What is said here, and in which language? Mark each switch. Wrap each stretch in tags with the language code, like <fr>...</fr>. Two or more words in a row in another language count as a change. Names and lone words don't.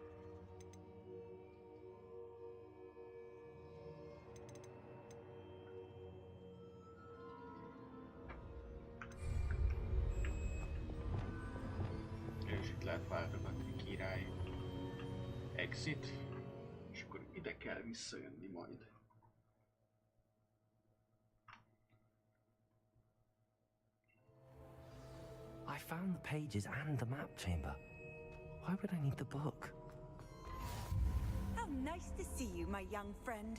<hu>És itt lehet váltogatni király. Exit. És akkor ide kell visszajönni majd.</hu> <en>I found the pages and the map chamber. Why would I need the book? How nice to see you, my young friend.</en>